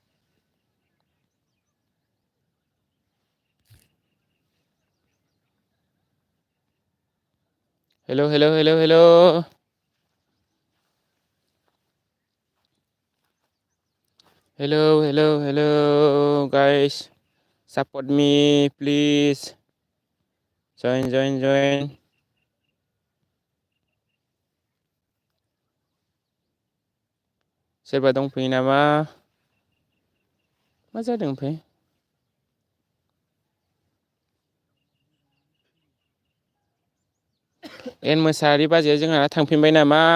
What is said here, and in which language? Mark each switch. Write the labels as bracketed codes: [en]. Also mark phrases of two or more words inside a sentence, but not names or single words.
[en] hello guys support me please join [brx] सोरबा दंफैयो नामा? मा जादों ओमफ्राय? एन मोसाहारि बाजैया जोंहा थांफिनबाय नामा?